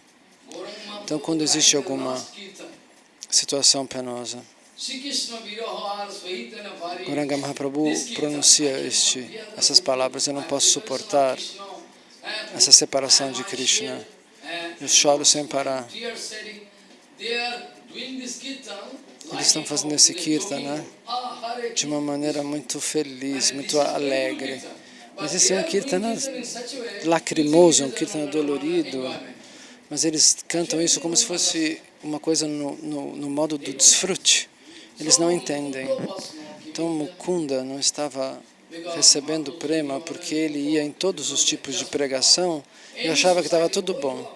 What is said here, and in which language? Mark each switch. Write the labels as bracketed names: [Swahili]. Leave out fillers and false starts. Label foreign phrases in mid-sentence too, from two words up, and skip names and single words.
[Portuguese] Então, quando existe alguma situação penosa, Gauranga Mahaprabhu pronuncia essas palavras: eu não posso suportar essa separação de Krishna. Eu choro sem parar. Eles estão fazendo esse kirtana de uma maneira muito feliz, muito alegre. Mas esse é um kirtana lacrimoso, um kirtana dolorido. Mas eles cantam isso como se fosse uma coisa no modo do desfrute. Eles não entendem. Então Mukunda não estava recebendo prema porque ele ia em todos os tipos de pregação e achava que estava tudo bom.